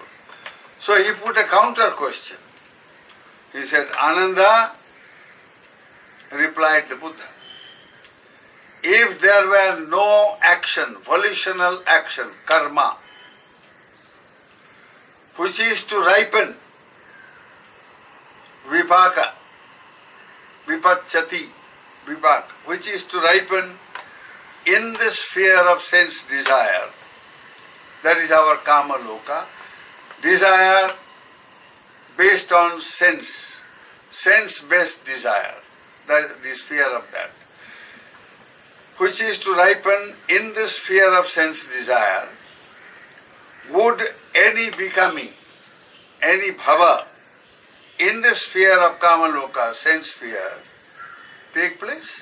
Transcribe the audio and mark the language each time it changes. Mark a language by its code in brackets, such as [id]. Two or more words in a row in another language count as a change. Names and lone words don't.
[en] So he put a counter question. He said, "Ananda," replied the Buddha, "if there were no action, volitional action, karma, which is to ripen, [pi] vipaka, vipacchati, vipaka, [en] which is to ripen in the sphere of sense desire, that is our [pi] kama loka, [en] desire based on sense, sense-based desire, the sphere of that, which is to ripen in the sphere of sense desire, would any becoming, any bhava in the sphere of Kamaloka, sense sphere, take place?